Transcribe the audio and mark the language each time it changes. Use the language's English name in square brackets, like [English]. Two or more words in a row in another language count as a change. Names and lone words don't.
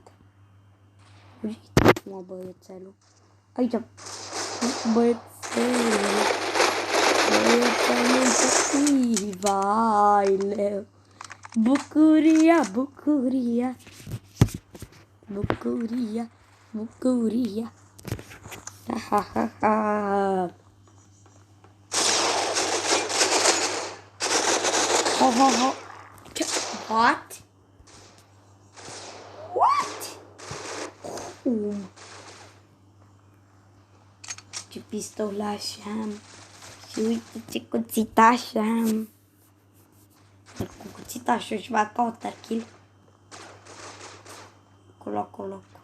[Romanian] Uite, mă, băiețelul. Aici. Băiețelul. Băiețelul, vaile. Bucuria, bucuria. Bucuria, bucuria. Ha, ha, ha, ha. Ho, ho, ho. [English] What? What? [Romanian] Cum? Ce pistolaș am. Și uite ce cuțitaș am. Cu cuțitașul își bat [English] counter kill. [Romanian] Acolo.